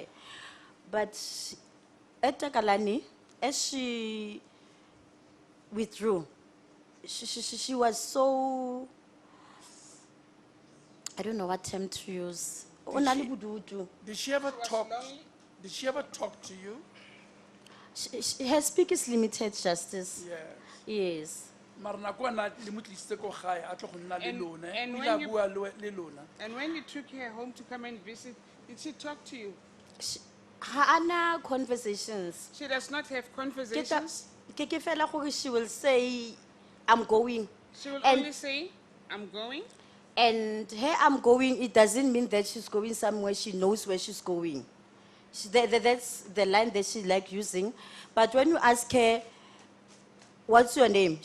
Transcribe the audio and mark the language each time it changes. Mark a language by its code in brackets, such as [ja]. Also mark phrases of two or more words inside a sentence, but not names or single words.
[en] But at Takalani, as she withdrew, she was so, I don't know what term to use. Did she ever was talk? lonely? Did she ever talk to you? Her speak is limited, Justice. Yeah. Yes. [nso] Mara nako ana le mo tlisitse ko gae, a tlo go nna le [en] And- [nso] lona, [en] and [nso] o [en] when [nso] ile a [en] you- [nso] bua le lona. [en] And when you took her home to come and visit, did she talk to you? [nso] Hana conversations. [en] She does not have [nso] Ke ta- [en] conversations. [nso] ke fela gore [en] she will say, I'm going. She will And- only say, I'm going. And her I'm going, it doesn't mean that she's going somewhere, she knows where she's going. That's the line that she like using. But when you ask her, what's your name?